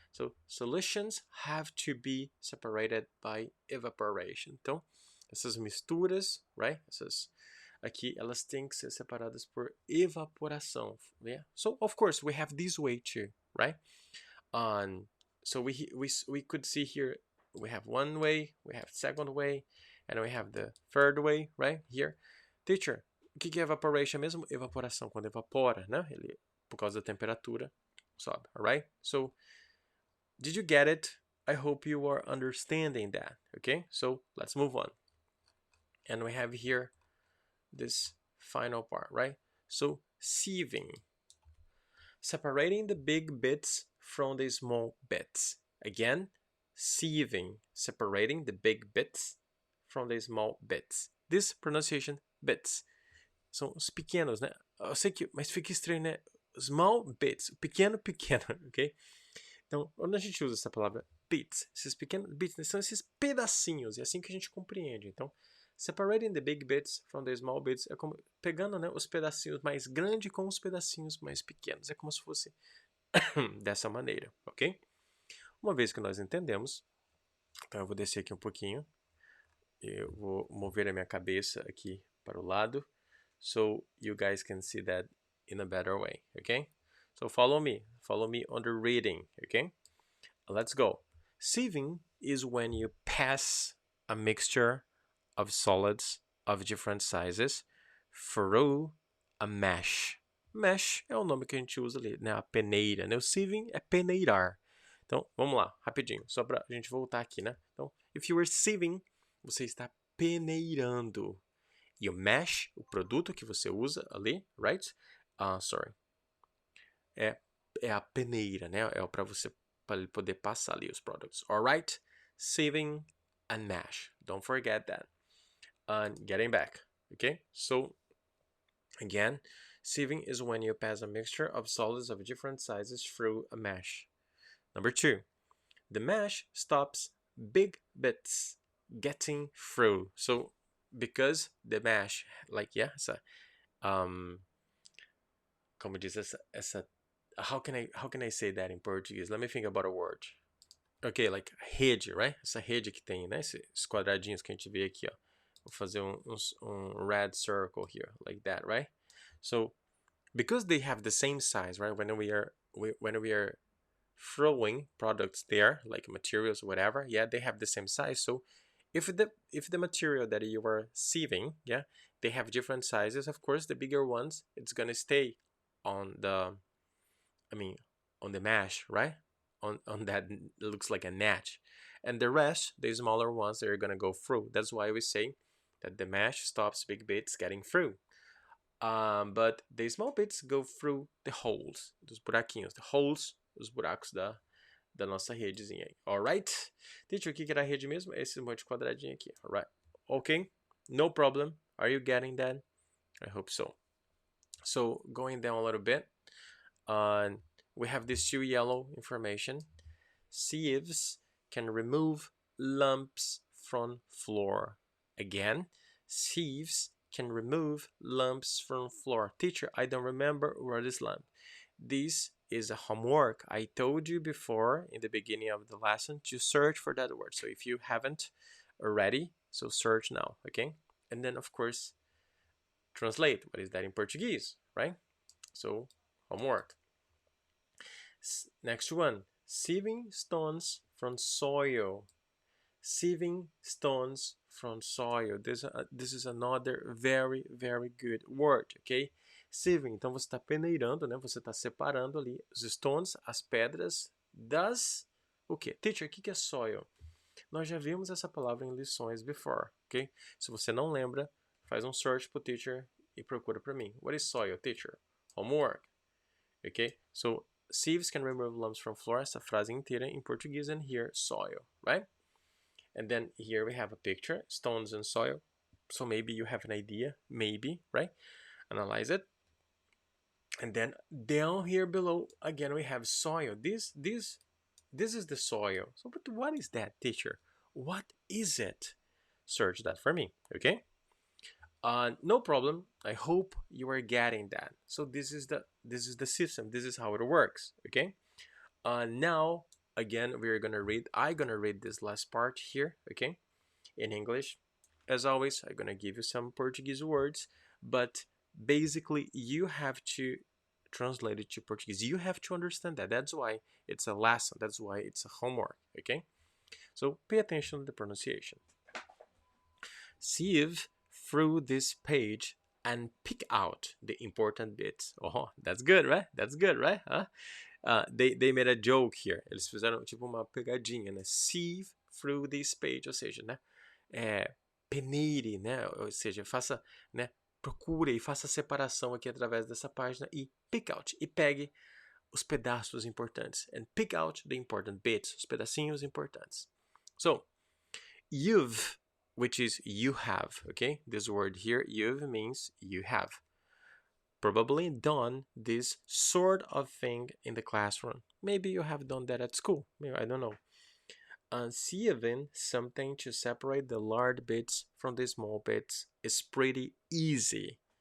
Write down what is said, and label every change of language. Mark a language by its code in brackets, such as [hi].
[en] So solutions have to be separated by evaporation. [pt] Então, essas misturas, right? Essas aqui, elas têm que ser separadas por evaporação, yeah? [en] So of course we have this way too, right? So we could see here we have one way, we have second way, and we have the third way, right? Here, teacher, [pt] o que é evaporation mesmo? Evaporação, quando evapora, né? Ele, por causa da temperatura, sobe, [en] alright? So, did you get it? I hope you are understanding that, okay? So, let's move on. And we have here this final part, right? So, sieving. Separating the big bits from the small bits. Again, sieving. Separating the big bits from the small bits. This pronunciation, bits. [pt] São os pequenos, né? Eu sei que, mas fica estranho, né? [en] Small bits, [pt] pequeno, ok? Então, quando a gente usa essa palavra bits, esses pequenos bits, são esses pedacinhos, é assim que a gente compreende. Então, [en] separating the big bits from the small bits [pt] é como pegando, né, os pedacinhos mais grandes com os pedacinhos mais pequenos. É como se fosse dessa maneira, ok? Uma vez que nós entendemos, então eu vou descer aqui um pouquinho, eu vou mover a minha cabeça aqui para o lado, [en] so you guys can see that in a better way, okay? So follow me on the reading, okay? Let's go. Sieving is when you pass a mixture of solids of different sizes through a mesh. [pt] Mesh é o nome que a gente usa ali, né? A peneira, né? O sieving é peneirar. Então, vamos lá, rapidinho, só pra gente voltar aqui, né? Então, [en] if you are sieving, [pt] você está peneirando. E o mesh, o produto que você usa ali, [en] right? Sorry. [pt] É é a peneira, né? É para ele poder passar ali os produtos. [en] Alright? Sieving and mash. Don't forget that. And getting back. Okay? So, again, sieving is when you pass a mixture of solids of different sizes through a mash. Number 2, the mash stops big bits getting through. So, because the mash, like, yeah, [pt] como diz essa [en] how can I say that in Portuguese? Let me think about a word. [pt] Ok, [en] like [pt] rede, right? Essa rede que tem, né? Esses quadradinhos que a gente vê aqui, ó. Vou fazer um [en] red circle here, like that, right? So, because they have the same size, right? When we are throwing products there, like materials, whatever, yeah, they have the same size. So, if the material that you are sieving, yeah, they have different sizes, of course, the bigger ones, it's gonna stay on the, on the mash, right? On that looks like a natch, and the rest, the smaller ones, they're gonna go through. That's why we say that the mash stops big bits getting through. But the small bits go through the holes, [pt] dos buraquinhos, [en] the holes, [pt] os buracos da nossa redezinha aí. [en] Alright? [pt] Teacher, o que era a rede mesmo? Esse monte de quadradinho aqui. [en] Alright. Okay? No problem. Are you getting that? I hope so. So, going down a little bit, we have this two yellow information. Sieves can remove lumps from floor. Again, sieves can remove lumps from floor. Teacher, I don't remember what is lump. This is a homework. I told you before in the beginning of the lesson to search for that word. So if you haven't already, so search now, okay? And then of course, translate. What is that in Portuguese, right? So homework. Next one, sieving stones from soil. Sieving stones from soil. This is another very, very good word, ok? [pt] Sieving, então você está peneirando, né? Você está separando ali os [en] stones, [pt] as pedras, das... O quê? Teacher, o que é soil? Nós já vimos essa palavra em lições [en] before, [pt] ok? Se você não lembra, faz um search pro teacher e procura para mim. [en] What is soil, teacher? Homework. Ok? So, sieves can remove lumps from floor. [pt] Essa frase inteira em português, [en] and here, soil, right? And then here we have a picture, stones and soil. So maybe you have an idea, maybe, right? Analyze it. And then down here below, again, we have soil. This is the soil. So, but what is that, teacher? What is it? Search that for me, okay? No problem. I hope you are getting that. So this is the system. This is how it works, okay? Now, again, I'm gonna read this last part here, okay, in English. As always, I'm gonna give you some Portuguese words, but basically you have to translate it to Portuguese. You have to understand that. That's why it's a lesson. That's why it's a homework, okay? So pay attention to the pronunciation. Sieve through this page and pick out the important bits. Oh, that's good, right? That's good, right? Huh? They made a joke here. [pt] Eles fizeram tipo uma pegadinha, né? [en] Sieve through this page, [pt] ou seja, né? Peneire, né? Ou seja, faça, né? Procure e faça a separação aqui através dessa página e [en] pick out, [pt] e pegue os pedaços importantes. [en] And pick out the important bits, [pt] os pedacinhos importantes. [en] So, you've, which is you have, okay? This word here, you've, means you have probably done this sort of thing in the classroom. Maybe you have done that at school. Maybe, I don't know. Sieving something to separate the large bits from the small bits is pretty easy.